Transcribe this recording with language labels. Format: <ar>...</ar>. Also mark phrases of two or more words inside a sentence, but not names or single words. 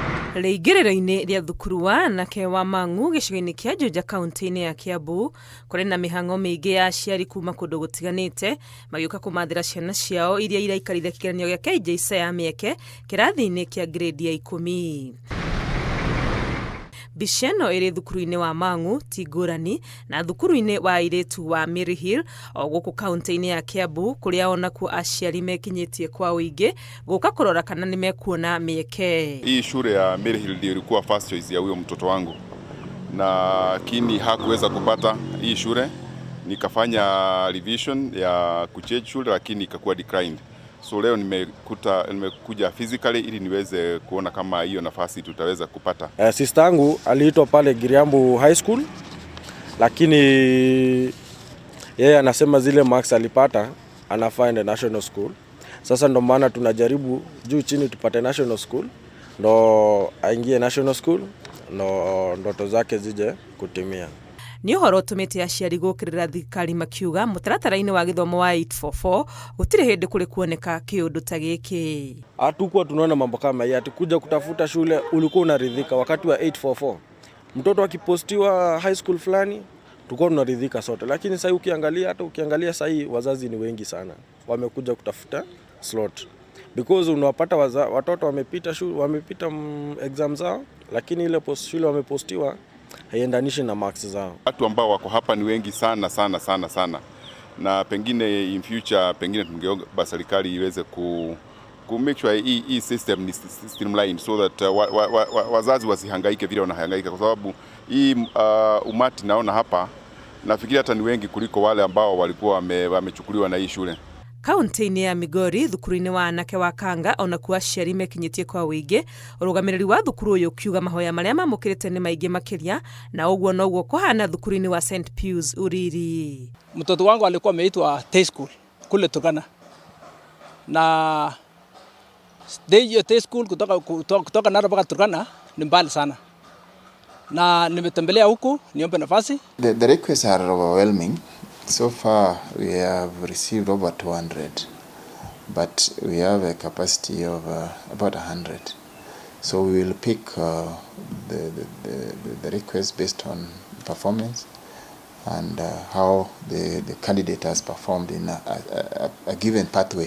<ki>Rĩingĩrĩro-inĩ rĩa thukuru wa anake wa Mang'u gĩcigo-inĩ kĩa Juja kaunti-inĩ ya Kiambu kũrĩ na mĩhang'o mĩingĩ ya aciari kuma kũndũ gũtiganĩte magĩũka kũmathĩra ciana ciao iria iraikarire kĩgeranio gĩa KJSEA ya mĩeke kĩrathi-inĩ kĩa grade ya 10. Mbica ĩno ĩrĩ thukuru-inĩ wa Mang'u ti ngũrani na thukuru-inĩ wa airĩtu wa Mary Hill o gũkũ kaunti-inĩ ya Kiambu kũrĩa onakuo aciari mekinyĩtie kwa ũingĩ gũka kũrora kana nĩ mekuona mĩeke.</ki> <sw>Hii shule ya Mary Hill ndio ilikuwa</sw> <en>first choice</en> <sw>ya huyo mtoto wangu, lakini hakuweza kupata hii shule. Nikafanya revision ya kuchange shule lakini ikakuwa declined. So leo nimekuja physically ili niweze kuona kama hiyo nafasi tutaweza kupata. Sister yangu aliitwa pale Giriambu High School, lakini yeye anasema zile marks alipata anafaa ende</sw> <en>national school.</en> <sw>Sasa ndo maana tunajaribu juu chini tupate</sw> <en>national school,</en> <sw>ndo aingie</sw> <en>national school,</en> <sw>ndo ndoto zake zije kutimia.</sw> <ki>Nĩ ũhoro ũtũmĩte aciari gũkĩrĩra thirikari makiuga mũtaratara-inĩ wa gĩthomo wa 844 gũtirĩ hĩndĩ kũrĩ kuoneka kĩũndũ ta gĩkĩ.</ki> <sw>Hatukuwa tunaona mambo kama hii, kuja kutafuta shule ulikuwa unaridhika wakati wa 844. Mtoto akipostiwa</sw> <en>high school</en> <sw>fulani tulikuwa tunaridhika sote, lakini sasa ukiangalia sasa wazazi ni wengi sana wamekuja kutafuta</sw> <en>slot because</en> <sw>unawapata watoto wamepita shule, wamepita exam zao, lakini ile shule wamepostiwa haiendanishi na marks zao. Watu ambao wako hapa ni wengi sana, na pengine</sw> <en>in future</en> <sw>pengine tungeomba serikali iweze ku</sw> <en>make sure</en> <sw>hii system ni</sw> <en>streamlined so that</en> <sw>wazazi wasihangaike vile wanahangaika, kwa sababu hii umati naona hapa nafikiri hata ni wengi kuliko wale ambao walikuwa wamechukuliwa na hii shule.</sw> <ki>Kaunti-inĩ ya Migori thukuru-inĩ wa anake wa Kanga onakuo aciari mekinyĩtie kwa ũingĩ, ũrũgamĩrĩri wa thukuru ũyũ kiuga mahoya marĩa mamũkĩrĩte nĩ maingĩ makĩria na ũguo noguo kũhana thukuru-inĩ wa St Pius Uriri.</ki> <sw>Mtoto wangu alikuwa ameitwa</sw> <en>Day School</en> <sw>kule Turkana, na</sw> <en>Day School</en> <sw>kutoka Narok mpaka Turkana ni mbali sana, na nimetembelea huku niombe nafasi.</sw> <en>The requests are overwhelming. So far we have received over 200, but we have a capacity of about 100. So we will pick the request based on performance and how the candidate has performed in a given pathway.</en>